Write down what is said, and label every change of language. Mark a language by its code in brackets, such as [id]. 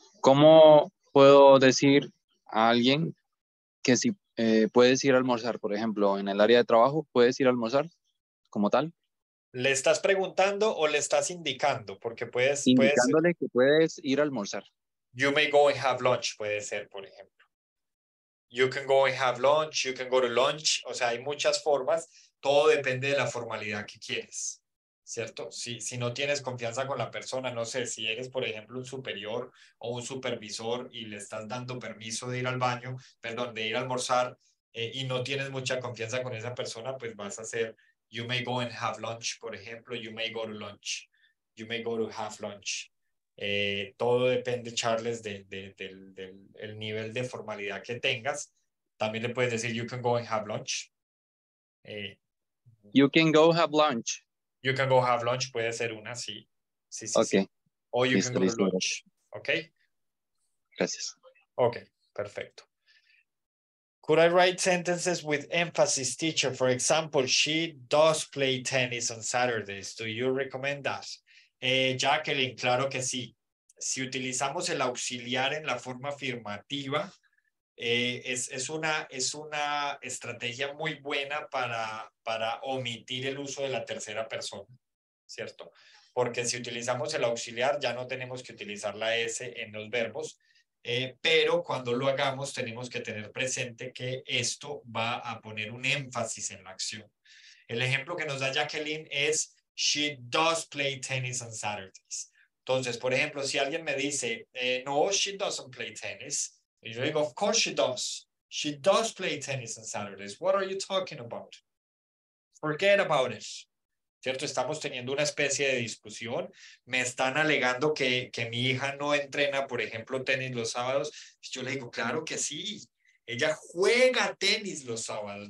[es] ¿Cómo puedo decir a alguien que si puedes ir a almorzar, por ejemplo, en el área de trabajo, puedes ir a almorzar como tal? ¿Le estás preguntando o le estás indicando? Porque puedes, Indicándole que puedes ir a almorzar. [en] you may go and have lunch, [es] puede ser, por ejemplo. [en] You can go and have lunch, you can go to lunch. [es] O sea, hay muchas formas. Todo depende de la formalidad que quieres, ¿cierto? Si no tienes confianza con la persona, no sé, si eres, por ejemplo, un superior o un supervisor y le estás dando permiso de ir al baño, perdón, de ir a almorzar y no tienes mucha confianza con esa persona, pues vas a hacer, [en] you may go and have lunch, [es] por ejemplo, [en] you may go to lunch, you may go to have lunch. [es] Todo depende, Charles, del nivel de formalidad que tengas. También le puedes decir, [en] you can go and have lunch. You can go have lunch. You can go have lunch, [es] puede ser una, sí. Sí. [en] Ok. O you [es] Listo, [en] can go [es] listo. [en] to lunch. Ok. [es] Gracias. Ok, perfecto. [en] Could I write sentences with emphasis, teacher? For example, she does play tennis on Saturdays. Do you recommend that? Jacqueline, [es] claro que sí. Si utilizamos el auxiliar en la forma afirmativa, es una estrategia muy buena para omitir el uso de la tercera persona, ¿cierto? Porque si utilizamos el auxiliar ya no tenemos que utilizar la S en los verbos, pero cuando lo hagamos tenemos que tener presente que esto va a poner un énfasis en la acción. El ejemplo que nos da Jacqueline es [en] she does play tennis on Saturdays. [es] Entonces, por ejemplo, si alguien me dice, no, [en] she doesn't play tennis, [es] y yo digo, [en] of course she does. She does play tennis on Saturdays. What are you talking about? Forget about it. ¿Cierto? [es] Estamos teniendo una especie de discusión. Me están alegando que mi hija no entrena, por ejemplo, tenis los sábados. Yo le digo, claro que sí. Ella juega tenis los sábados.